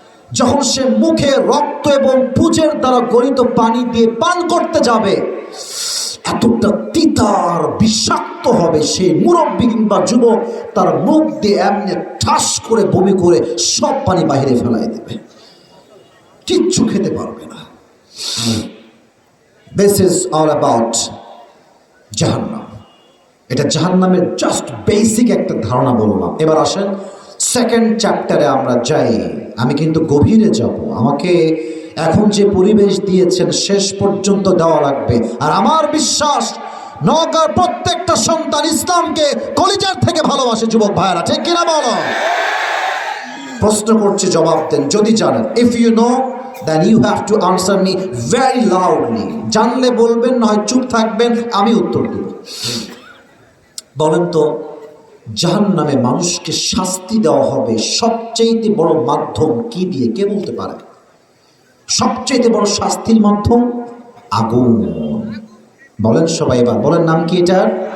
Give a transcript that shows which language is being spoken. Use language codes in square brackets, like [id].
[bn] যখন সে মুখে রক্ত এবং পুঁজের দ্বারা গলিত পানি দিয়ে পান করতে যাবে, এতটা তিতার বিষাক্ত হবে, সেই মুরব্বী কিংবা যুবক তার মুখ দিয়ে এমনি ঠাস করে বমি করে সব পানি বাহিরে ফেলাই দেবে, কিচ্ছু খেতে পারবে না। [en] This is all about জাহান্নাম। [bn] এটা জাহান্নামের জাস্ট বেসিক একটা ধারণা বললাম। এবার আসেন সেকেন্ড চ্যাপ্টারে আমরা যাই। আমি কিন্তু গভীরে যাব, আমাকে এখন যে পরিবেশ দিয়েছেন শেষ পর্যন্ত দেওয়া লাগবে। আর আমার বিশ্বাস নওগাঁর প্রত্যেকটা সন্তান ইসলামকে কলিজার থেকে ভালোবাসে। যুবক ভাইয়েরা, ঠিক কিনা বলো? প্রশ্ন করছি, জবাব দেন যদি জানেন। [en] If you know, then you have to answer me very loudly. [bn] জানলে বলবেন, নয় চুপ থাকবেন, আমি উত্তর দেব। বলেন তো, জাহান্নামে মানুষকে শাস্তি দেওয়া হবে সবচেয়ে বড় মাধ্যম কি দিয়ে? কে বলতে পারে? সবচেয়ে বড় শাস্তির মাধ্যম আগুন। বলেন সবাই, এবার বলেন নাম কি এটার?